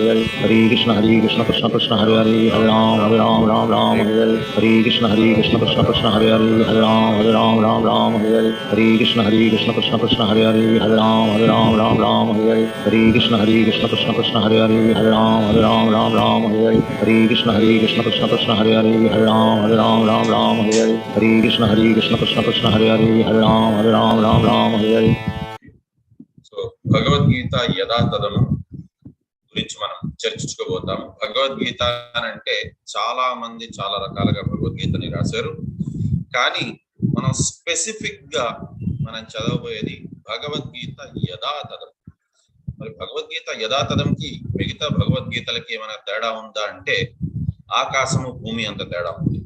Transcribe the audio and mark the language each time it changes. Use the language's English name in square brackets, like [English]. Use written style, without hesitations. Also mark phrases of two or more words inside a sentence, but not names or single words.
[Sanskrit] Hare Hare Krishna Krishna Krishna Hare Hare Hare Ram Hare Hare Hare Krishna Krishna Krishna Hare Hare Hare Ram Hare Hare Hare Krishna Krishna Krishna Hare Hare Hare Ram Hare Hare Hare Krishna Krishna Krishna Hare Hare Hare Ram Hare Hare Hare Krishna Krishna Krishna Hare Hare Hare Ram Hare Hare Hare Krishna Krishna Krishna Hare Hare Hare Ram Hare Hare. [Telugu] So Bhagavad Gita Yada Tadam చర్చించుకోబోతాము. భగవద్గీత అని అంటే చాలా మంది చాలా రకాలుగా భగవద్గీతని రాశారు. కానీ మనం స్పెసిఫిక్ గా మనం చదవబోయేది భగవద్గీత యథాతథం. మరి భగవద్గీత యథాతథంకి మిగతా భగవద్గీతలకి ఏమైనా తేడా ఉందా అంటే ఆకాశము భూమి అంత తేడా ఉంది.